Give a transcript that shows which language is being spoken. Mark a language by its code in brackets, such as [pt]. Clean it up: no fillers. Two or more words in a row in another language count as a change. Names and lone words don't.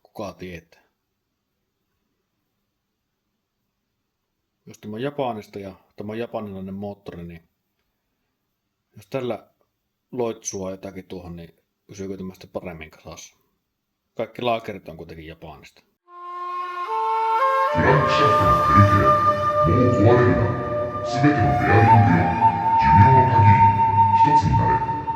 [fi] Kuka tietää? Jos tämä on Japanista ja tämä on japanilainen moottori, niin jos tällä loitsua jotakin tuohon, niin pysyykö tämä sitten paremmin kasassa? Kaikki laakerit on kuitenkin Japanista. [ja] クランクシャフトのクリケもう壊れるな。すべてのベアリングよ寿命の限り一つになれ。